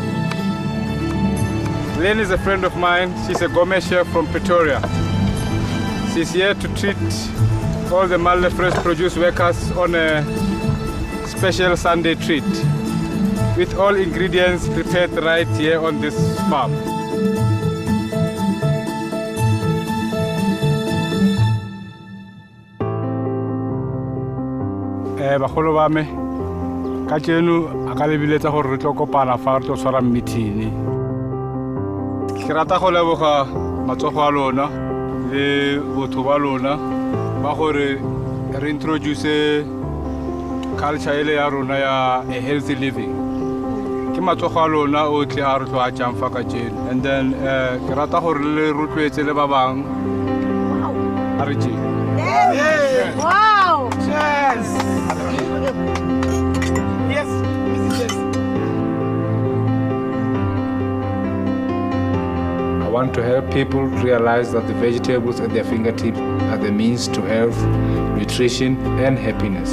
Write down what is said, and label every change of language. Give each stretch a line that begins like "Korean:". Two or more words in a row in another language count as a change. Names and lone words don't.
English: Lynn is a friend of mine. She's a gourmet chef from Pretoria. She's here to treat all the Malde fresh produce workers on a special Sunday treat with all ingredients prepared right here on this farm.
Tswana: Bagolo ba me ka tseno a ka lebiletsa gore re tlo kopana fa re tlo tshwara meeting. Ke rata go leboga matsogo a lona le botho ba lona ba gore re
English: introduce culture
Tswana: ele ya rona ya
English: a healthy living.
Tswana: Ke matsogo a lona o tle a re tlo a tjang fa ka tseno.
English: And then
Tswana: ke rata gore le rotloetse le ba bang.
English: Wow. Wow! Cheers! Yes, yes. I want to help people realize that the vegetables at their fingertips are the means to health, nutrition, and happiness.